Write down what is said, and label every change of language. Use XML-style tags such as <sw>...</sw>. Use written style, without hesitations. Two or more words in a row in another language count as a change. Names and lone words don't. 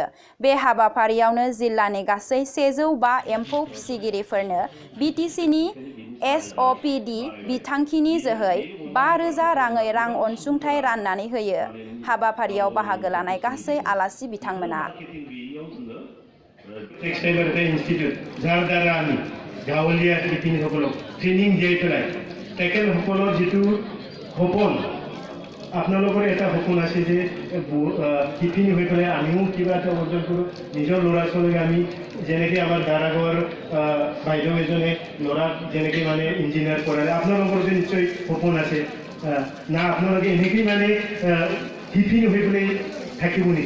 <brx>बे हाबाफारियावनो जिल्लानि गासै 105 एम्फौ फिसिगिरिफोरनो बिटिसिनि एसअपिडि बिथांखिनि जोहै 5,000 राङै रां अनसुंथाइ राननानै होयो। हाबाफारियाव बाहागो लानाय गासै आलासि बिथांमोना</brx> <as>টেক্সটাইল ইনষ্টিটিউট যাৰ দ্বাৰা আমি গাঁৱলীয়া शिपिनीসকলক ট্ৰেইনিং দিয়াই পেলাই তেখেতসকলৰ যিটো সপোন আপোনালোকৰ এটা সপোন আছে যে শিপিনী হৈ পেলাই আমিও কিবা এটা অৰ্জন কৰোঁ। নিজৰ ল'ৰা ছোৱালীক আমি যেনেকৈ আমাৰ দাৰাগৰ বাইদেউ এজনে ল'ৰাক যেনেকৈ মানে ইঞ্জিনিয়াৰ কৰালে আপোনালোকৰ যে নিশ্চয় সপোন আছে না আপোনালোকে এনেকৈ মানে শিপিনী হৈ পেলাই থাকিব নেকি?</as>